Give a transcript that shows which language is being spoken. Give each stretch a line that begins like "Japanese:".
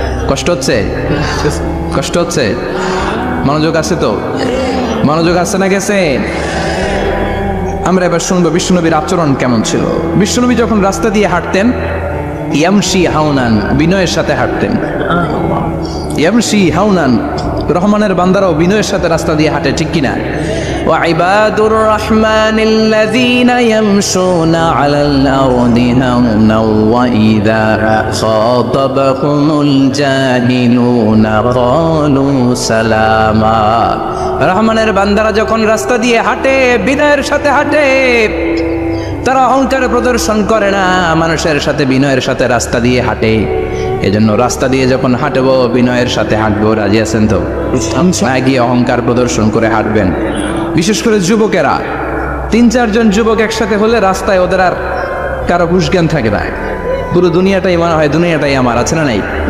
Bangla: কষ্ট হচ্ছে? কষ্ট হচ্ছে? মনোযোগ আছে তো? মনোযোগ আছে না গেছে? আমরা এবার শুনবো বিশ্বনবীর আচরণ কেমন ছিল। বিশ্বনবী যখন রাস্তা দিয়ে হাঁটতেন,
Arabic: ইয়ামশি হাউনান,
Bangla: বিনয়ের সাথে হাঁটতেন। ইয়ামশি হাউনান, রহমানের বান্দারাও বিনয়ের সাথে রাস্তা দিয়ে হাঁটে, ঠিক কিনা?
Arabic: وعباد الرحمن الذين يمشون على الأرض هونا وإذا خاطبهم الجاهلون قالوا سلاما।
Bangla: রহমানের বান্দারা যখন রাস্তা দিয়ে হাঁটে, বিনয়ের সাথে হাঁটে, তারা অহংকার প্রদর্শন করে না, মানুষের সাথে বিনয়ের সাথে রাস্তা দিয়ে হাঁটে। এজন্য রাস্তা দিয়ে যখন হাঁটবো বিনয়ের সাথে হাঁটবো। রাজি আছেন তো? গিয়ে অহংকার প্রদর্শন করে হাঁটবেন। বিশেষ করে যুবকেরা, 3-4 জন যুবক একসাথে হলে রাস্তায় ওদের আর কারো হুঁশ জ্ঞান থাকে না, পুরো দুনিয়াটাই মনে হয় দুনিয়াটাই আমার, আছে না নাই?